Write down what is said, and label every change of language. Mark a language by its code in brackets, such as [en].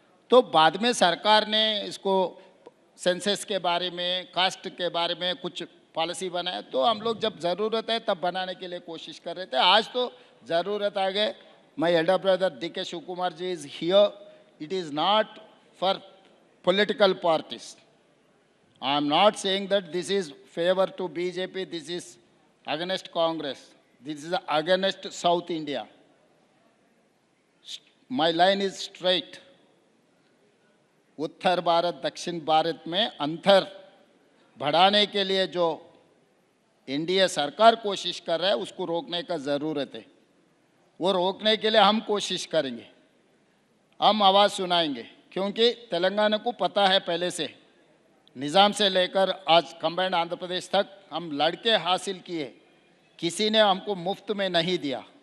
[hi] तो बाद में सरकार ने इसको सेंसस के बारे में, कास्ट के बारे में कुछ पॉलिसी बनाया. तो हम लोग जब ज़रूरत है तब बनाने के लिए कोशिश कर रहे थे. आज तो ज़रूरत आ गए. [en] My elder brother DK Shiv Kumar ji is here. It is not for political parties. I am not saying that this is favor to BJP, this is against Congress, this is against South India. My line is straight. [hi] उत्तर भारत दक्षिण भारत में अंतर बढ़ाने के लिए जो NDA सरकार कोशिश कर रहा है उसको रोकने का ज़रूरत है। वो रोकने के लिए हम कोशिश करेंगे, हम आवाज़ सुनाएंगे, क्योंकि तेलंगाना को पता है पहले से, निज़ाम से लेकर आज कंबाइंड आंध्र प्रदेश तक हम लड़के हासिल किए, किसी ने हमको मुफ्त में नहीं दिया।